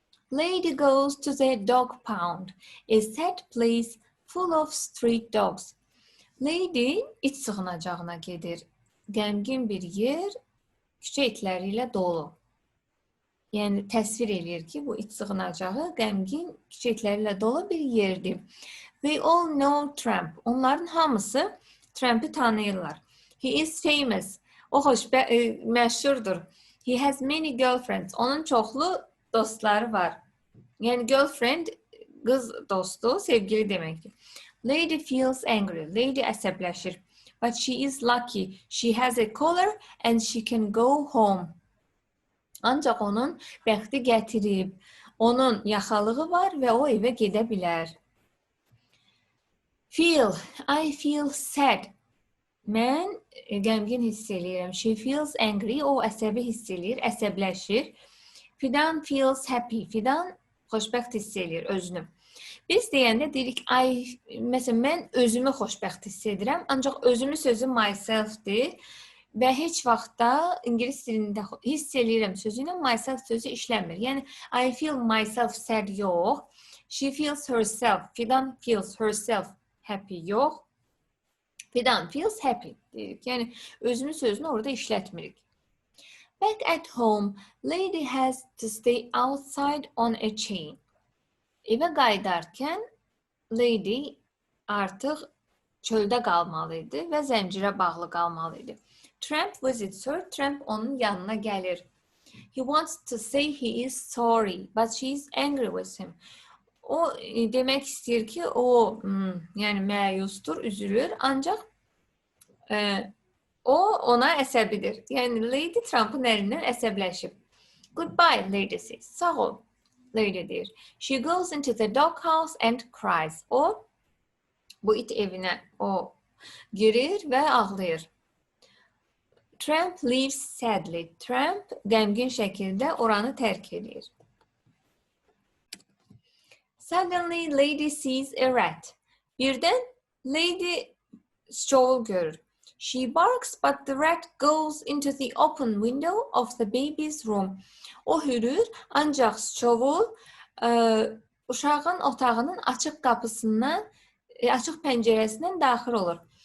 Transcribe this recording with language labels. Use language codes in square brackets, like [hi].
[en] Lady goes to the dog pound, a sad place full of street dogs. [az] Lady it sığınacağına gedir. Qəmgin bir yer, küçə itləri ilə dolu. Yəni təsvir eləyir ki, bu it sığınacağı qəmgin küçə itləri ilə dolu bir yerdir. [en] They all know Tramp. [az] Onların hamısı Tramp'ı tanıyırlar. [en] He is famous. [az] O məşhurdur. [en] He has many girlfriends. [az] Onun çoxlu dostları var. Yəni girlfriend qız dostu, sevgili deməkdir. [en] Lady feels angry. [az] Lady əsəbləşir. [en] But she is lucky. She has a collar and she can go home. [az] Ancaq onun bəxti gətirib. Onun yaxalığı var və o evə gedə bilər. [en] Feel. I feel sad. [az] Mən qəmgin hiss eləyirəm. [en] She feels angry. [az] O əsəbi hiss eləyir, əsəbləşir. [en] Fidan feels happy. [az] Fidan xoşbəxt hiss eləyir özünü. Biz deyəndə deyirik, məsələn, mən özümü xoşbəxt hiss edirəm, ancaq özümü sözü myself-dir və heç vaxtda ingilis dilində hiss eləyirəm sözü ilə myself sözü işləmir. [en] Yəni, I feel myself sad yox. She feels herself. Fidan feels herself happy yox. Fidan feels happy deyirik. [az] Yəni, özümü sözünü orada işlətmirik. [en] Back at home, Lady has to stay outside on a chain. [az] Evə qayıdarkən Lady artıq çöldə qalmalıydı və zəncirə bağlı qalmalıydı. [en] Tramp visits her. [az] Tramp onun yanına gəlir. [en] He wants to say he is sorry, but she is angry with him. [az] O demək istəyir ki, o yəni məyusdur, üzülür, ancaq o ona əsəbidir. Yəni Lady Trump'ın əlindən əsəbləşib. [en] Goodbye, Lady says. [az] Sağ ol. Lady deyir. [en] She goes into the doghouse and cries. [az] O, bu it evinə o girir və ağlayır. [en] Tramp leaves sadly. [az] Tramp qəmgin şəkildə oranı tərk edir. [en] Suddenly, Lady sees a rat. [az] Birdən Lady siçovul görür. [en] She barks, but the rat goes into the open window of the baby's room. [az] O hürür, ancaq siçovul uşağın otağının açıq qapısından, açıq pəncərəsindən daxil olur.